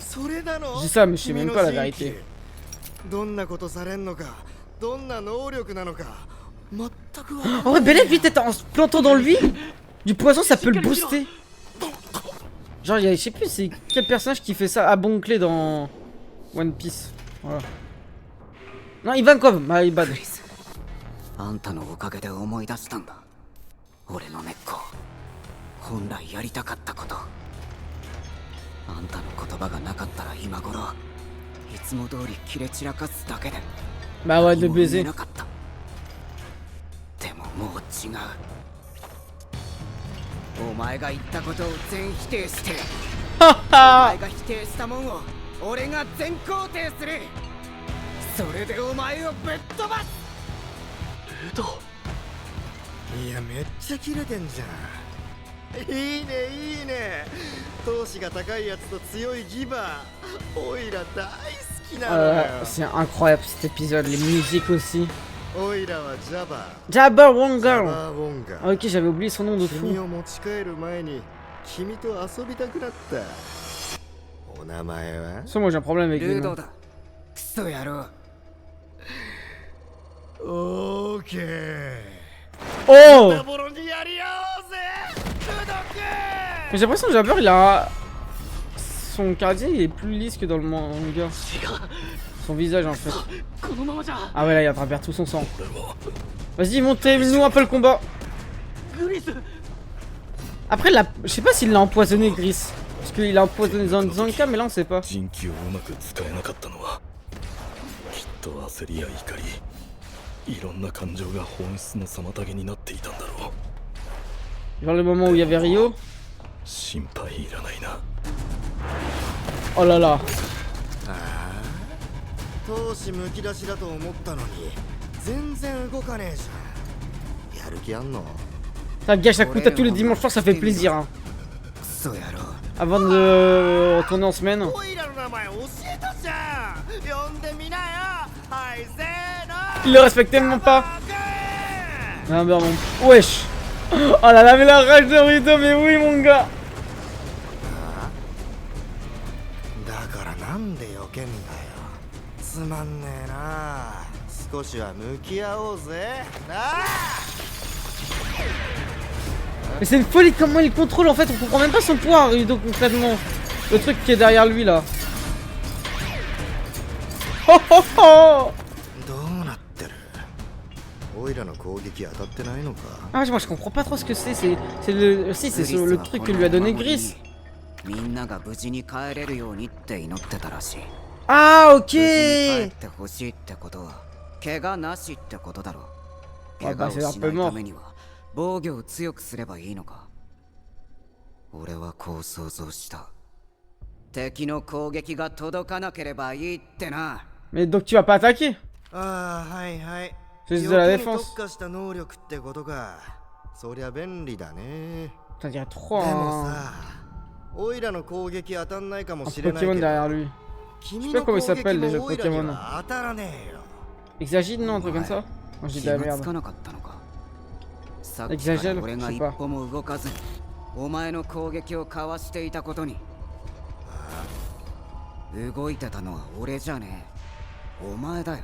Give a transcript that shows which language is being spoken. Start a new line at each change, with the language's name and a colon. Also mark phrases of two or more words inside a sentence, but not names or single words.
French: Je dis ça, mais je sais même pas la vérité. En vrai, Belek, lui, peut-être en se plantant dans lui, du poison, ça peut le booster. Genre, je sais plus, c'est quel personnage qui fait ça à Bonclé dans One Piece. Voilà. Non, Ivankov,
English: my bad.
Japanese: あんたのおかげで思い出したんだ。俺の根っこ。本来やりたかったこと。あんたの言葉がなかったら今頃いつも通りキレ散らかすだけで。
French: Bah ouais, de baiser.
Japanese: なかった。でももう違う。お前が言ったことを全否定して。お前が否定したもんを俺が全肯定する。それでお前をぶっ飛ばす。いやめっちゃキレてんじゃん。いいねいいね。闘志が高いやつと強いギバー。オイラ大好きなのよ。
French: C'est incroyable cet épisode, les musiques aussi.
Japanese: オイラはジャバー。 Jabba ジャ Wonga. バーウォンガ。
French: Ah, ok, j'avais oublié son nom de fou.
Japanese: 君を持ち帰る前に君と遊びたくなった。お名前は？
French: Ça, moi j'ai un problème avec les
Japanese: ルード
French: noms.
Japanese: だ。クソ野郎。オーケー。 Oh! ダボロにやり合おうぜ。ルド君。
French: Mais j'ai l'impression que Jabber il a... Son cardiaque il est plus lisse que dans le manga. Son visage en fait. Ah ouais là il est en train de perdre tout son sang. Vas-y montez-nous un peu le combat. Après là, je sais pas s'il l'a empoisonné Gris. Parce qu'il a empoisonné Zanka mais là on sait pas. Genre le moment où il y avait Rio. Oh là là.
Japanese: 闘志むき出しだと思ったのに全然動かねえじゃん。やる気あんの？
French: Ça gâche à coup à tous les dimanches soirs, ça fait plaisir hein.
Japanese: クソ野郎。
French: Avant de retourner en semaine.
Japanese: オイラの名前教えたじゃん。呼んでみなよ。はいせーの。
French: Il le respecte tellement pas. Ah bah mon... Wesh. Oh là là mais la rage de Rito, mais oui mon gars.
Japanese: だからなんで避けんだよ。つまんねえな。少しは向き合おうぜ。なあ。
French: Mais c'est une folie comment il contrôle en fait, on comprend même pas son pouvoir Rito concrètement. Le truc qui est derrière lui là. Oh oh oh.
Japanese: どうなってる？オイラの攻撃当たってないのか？
French: Ah moi je comprends pas trop ce que c'est, le... Si c'est le truc que lui a donné Gris.
Japanese: みんなが無事に帰れるようにって祈ってたらしい。 Ah 無事に帰
French: ok.
Japanese: ってほしいってことは怪我なしってことだろう。あ怪我をしないバセラップもためには防御を強くすればいいのか。俺はこう想像した。敵の攻撃が届かなければいいってな。
French: Mais donc tu vas pas attaquer?
Japanese: ああはいはい。
French: C'est juste de la
Japanese: 余計に
French: défense.
Japanese: 特化した能力ってことか。そりゃ便利だね。
French: Putain, il y a trop
Japanese: でも
French: un
Japanese: さ、オイラの攻撃当たんないかもしれない
French: Pokémon
Japanese: けど、
French: derrière lui.
Japanese: 君
French: pas comment
Japanese: の
French: il
Japanese: 攻
French: s'appelle
Japanese: 撃
French: déjà
Japanese: も
French: le
Japanese: オイラに
French: Pokémon.
Japanese: は当たらねえよ。
French: Exagine, non, un truc comme ça? Moi je dis
Japanese: 気
French: de la
Japanese: がつ
French: merde.
Japanese: かなかったのか。さっエきかグザジェルら俺が一知った歩も動かずにお前の攻撃をかわしていたことに。動いてたのは俺じゃねえ。お前だよ。